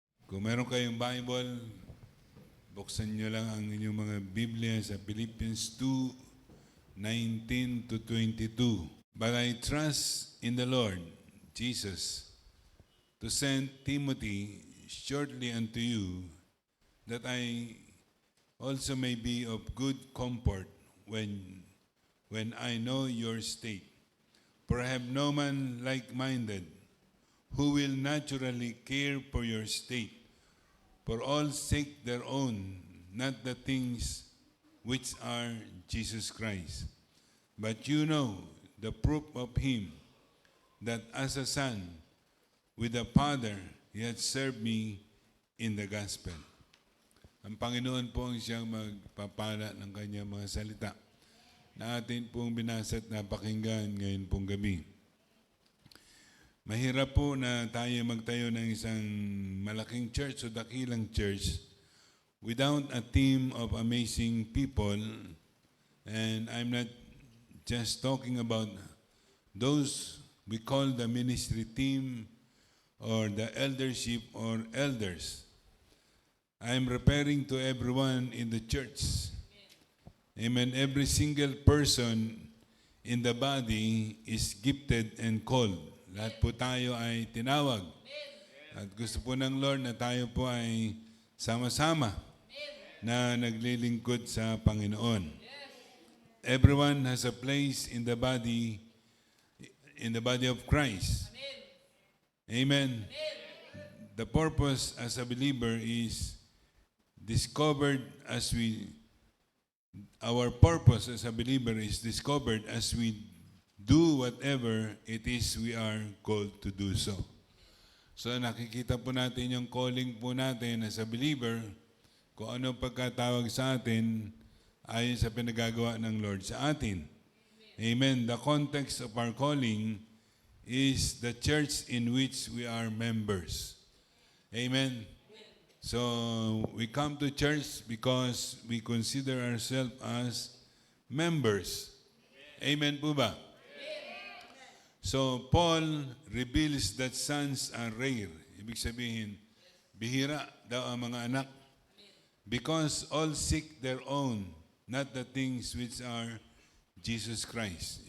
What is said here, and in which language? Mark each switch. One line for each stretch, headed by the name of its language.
Filipino: Kung meron kayong Bible, buksan nyo lang ang inyong mga Biblia sa Philippians 2:19 to 22.
English: But I trust in the Lord Jesus to send Timothy shortly unto you, that I also may be of good comfort when I know your state. For I have no man like-minded who will naturally care for your state. For all seek their own, not the things which are Jesus Christ. But you know the proof of him, that as a son with the Father, he had served me in the gospel.
Filipino: Ang Panginoon po ang siyang magpapala ng kanyang mga salita na atin pong binasa at napakinggan ngayon pong gabi. Mahirap po na tayo magtayo ng isang malaking church o dakilang church
English: without a team of amazing people. And I'm not just talking about those we call the ministry team or the eldership or elders. I'm referring to everyone in the church. Amen. Every single person in the body is gifted and called.
Filipino: Lahat po tayo ay tinawag. At gusto po ng Lord na tayo po ay sama-sama na naglilingkod sa Panginoon.
English: Everyone has a place in the body of Christ. Amen. The purpose as a believer is discovered our purpose as a believer is discovered as we do whatever it is we are called to do so.
Filipino: So nakikita po natin yung calling po natin
English: as a believer,
Filipino: kung ano pagkatawag sa atin ayon sa pinagagawa ng Lord sa atin. Amen.
English: The context of our calling is the church in which we are members. Amen. So we come to church because we consider ourselves as members. Amen po ba? So, Paul reveals that sons are rare.
Filipino: Ibig sabihin, bihira daw ang mga anak.
English: Because all seek their own, not the things which are Jesus Christ.